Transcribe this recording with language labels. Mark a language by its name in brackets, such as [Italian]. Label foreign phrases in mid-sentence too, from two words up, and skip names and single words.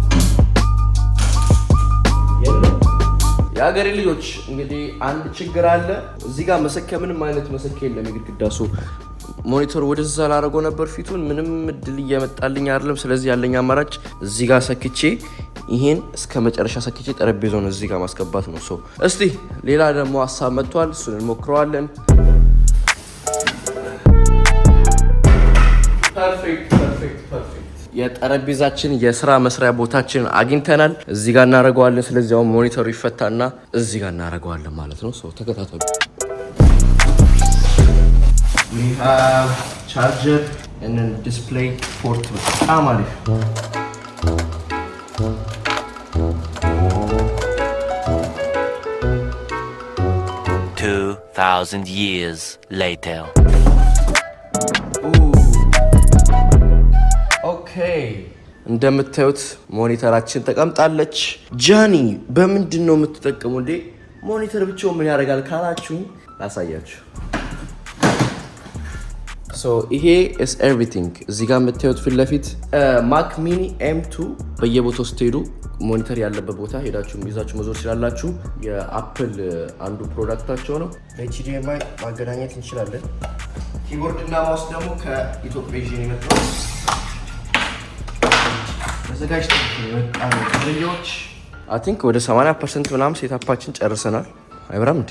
[Amharic] የሀገሬ ልጆች እንግዲህ አንድ ችግር አለ። እዚህ ጋር መሰኪያ ምንም አይነት መሰኪያ የለም። የግድግዳ ሶ ሞኒተር ወደዛ ላደርገው ነበር ፊቱን፣ ምንም እድል እየመጣልኝ አይደለም። ስለዚህ ያለኝ አማራጭ እዚህ ጋር ሰክቼ ይሄን እስከ መጨረሻ ሰክቼ ጠረጴዛውን እዚህ ጋር ማስገባት ነው። ሶ እስቲ ሌላ ደግሞ ሀሳብ መጥቷል፣ እሱን እንሞክረዋለን። ፐርፌክት። የጠረጴዛችን የስራ መስሪያ ቦታችን አግኝተናል። እዚህ ጋር እናደርገዋለን። ስለዚህ አሁን ሞኒተሩ ይፈታና እዚህ ጋር እናደርገዋለን ማለት ነው። ሶ ተከታተሉ። [English] we have charger and then display port [Amharic] በጣም አሪፍ። [English] 2,000 years later. [Amharic] ኦኬ እንደምታዩት ሞኒተራችን ተቀምጣለች። ጃኒ በምንድን ነው የምትጠቀመው እንዴ? ሞኒተር ብቻውን ምን ያደርጋል ካላችሁ ላሳያችሁ። ሶ ይሄ [English] is everything። [Amharic] እዚህ ጋር የምታዩት ፊት ለፊት ማክ ሚኒ M2 በየቦታው ስትሄዱ ሞኒተር ያለበት ቦታ ሄዳችሁ ይዛችሁ መዞር ትችላላችሁ። የአፕል አንዱ ፕሮዳክታቸው ነው። HDMI ማገናኘት እንችላለን። ኪቦርድ እና ማውስ ደግሞ ከኢትዮጵያ ይዤ ነው የመጣው። ተዘጋጅተን የመጣው ትሪዎች [English] I think [Amharic] ወደ 80% ምናምን ሴታፓችን ጨርሰናል። አይበራም እንዴ?